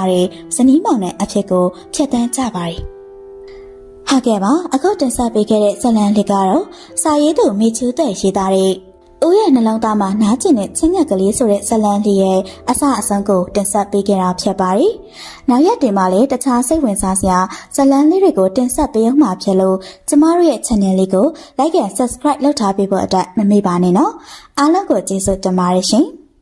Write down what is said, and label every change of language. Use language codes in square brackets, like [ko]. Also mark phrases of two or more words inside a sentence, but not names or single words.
[my] တဲ့ဇနီးမောင်နဲ့အဖြစ်ကိုဖြတ်တန်းကြပါရီဟုတ်ကဲ့ပါအခုတင်ဆက်ပေးခဲ့တဲ့ဇလံလေးကတော့စာရေးသူမိချူတဲ့ရေးသားတဲ့ဦးရဲ့နှလုံးသားမှာနားကျင်တဲ့ချင်းငှက်ကလေးဆိုတဲ့ဇလံလေးရဲ့အစအဆုံးကိုတင်ဆက်ပေးခဲ့တာဖြစ်ပါတယ်။နောက်ရက်တင်မှာလည်းတခြားစိတ်ဝင်စားစရာဇလံလေးတွေကိုတင်ဆက်ပေးအောင်မှာဖြစ်လို့ကျမတို့ရဲ့ channel လေးကို [en] like and subscribe [my] လုပ်ထားပေးဖို့အတွက်မမေ့ပါနဲ့နော်။အားလုံးကိုကျေးဇူးတင်ပါတယ်ရှင်။